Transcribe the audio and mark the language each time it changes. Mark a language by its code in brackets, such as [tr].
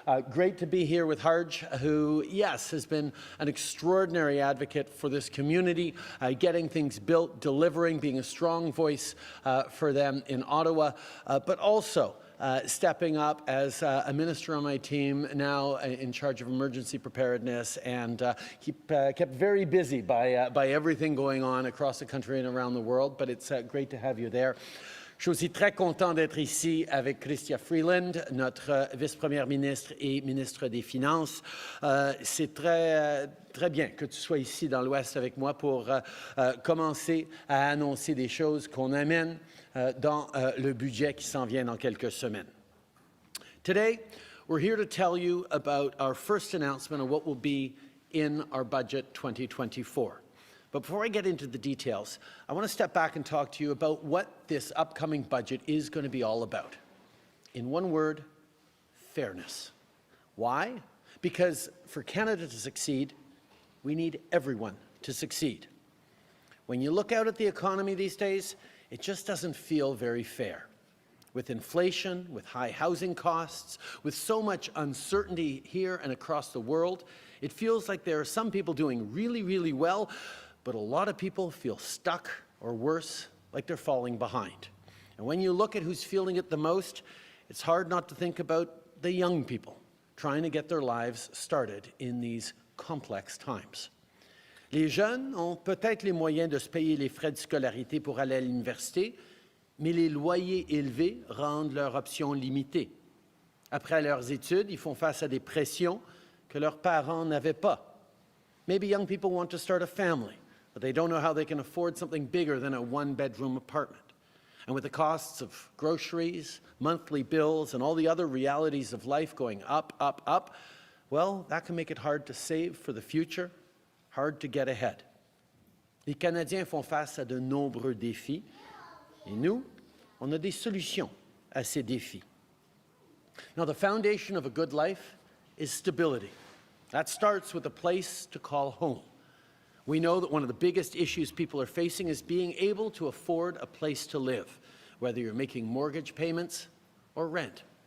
[en] Great to be here with Harj, who, yes, has been an extraordinary advocate for this community, getting things built, delivering, being a strong voice for them in Ottawa, but also stepping up as a minister on my team, now in charge of emergency preparedness, and kept very busy by everything going on across the country and around the world, but it's great to have you there. [fr] Je suis aussi très content d'être ici avec Chrystia Freeland, notre vice-première ministre et ministre des Finances. C'est très bien que tu sois ici dans l'Ouest avec moi pour commencer à annoncer des choses qu'on amène dans le budget qui s'en vient dans quelques semaines. [en] Today, we're here to tell you about our first announcement of what will be in our budget 2024. But before I get into the details, I want to step back and talk to you about what this upcoming budget is going to be all about. In one word, fairness. Why? Because for Canada to succeed, we need everyone to succeed. When you look out at the economy these days, it just doesn't feel very fair. With inflation, with high housing costs, with so much uncertainty here and across the world, it feels like there are some people doing really, really well, but a lot of people feel stuck, or worse, like they're falling behind. And when you look at who's feeling it the most, it's hard not to think about the young people trying to get their lives started in these complex times. [fr] Les jeunes ont peut-être les moyens de se payer les frais de scolarité pour aller à l'université, mais les loyers élevés rendent leur option limitée. Après leurs études, ils font face à des pressions que leurs parents n'avaient pas. [en] Maybe young people want to start a family, but they don't know how they can afford something bigger than a one-bedroom apartment. And with the costs of groceries, monthly bills, and all the other realities of life going up, well, that can make it hard to save for the future, hard to get ahead. [fr] Les Canadiens font face à de nombreux défis, et nous, on a des solutions à ces défis. [en] Now, the foundation of a good life is stability. That starts with a place to call home. We know that one of the biggest issues people are facing is being able to afford a place to live, whether you're making mortgage payments or rent.